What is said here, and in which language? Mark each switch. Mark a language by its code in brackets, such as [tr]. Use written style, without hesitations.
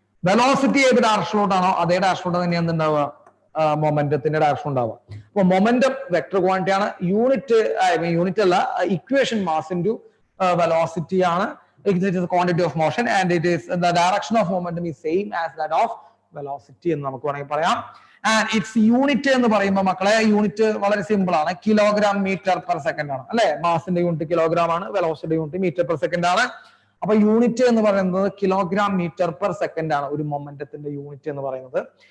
[ml] Velocity ഏത് ഡയറക്ഷനിലോട്ടാണോ അതേ ഡയറക്ഷനിലോട്ട് തന്നെ എന്തുണ്ടാവുക? മൊമെന്റത്തിന്റെ ഡയറക്ഷൻ ഉണ്ടാവുക. അപ്പൊ മൊമെന്റം വെക്ടർ ക്വാണ്ടിറ്റി ആണ്. യൂണിറ്റ് അല്ല, ഇക്വേഷൻ മാസ് ഇൻറ്റു വെലോസിറ്റി ആണ്. [en] It is the quantity of motion and it is the direction of momentum is same as that of [ml] velocity എന്ന് നമുക്ക് വേണമെങ്കിൽ പറയാം. [en] and its unit [ml] എന്ന് പറയുമ്പോൾ മക്കളെ യൂണിറ്റ് വളരെ സിമ്പിൾ ആണ്, കിലോഗ്രാം മീറ്റർ പെർ സെക്കൻഡ് ആണ് അല്ലെ. മാസിന്റെ യൂണിറ്റ് കിലോഗ്രാം ആണ്, velocity unit metre per second ആണ്. അപ്പൊ യൂണിറ്റ് എന്ന് പറയുന്നത് കിലോഗ്രാം മീറ്റർ പെർ സെക്കൻഡ് ആണ് ഒരു മൊമെന്റത്തിന്റെ യൂണിറ്റ് എന്ന് പറയുന്നത്.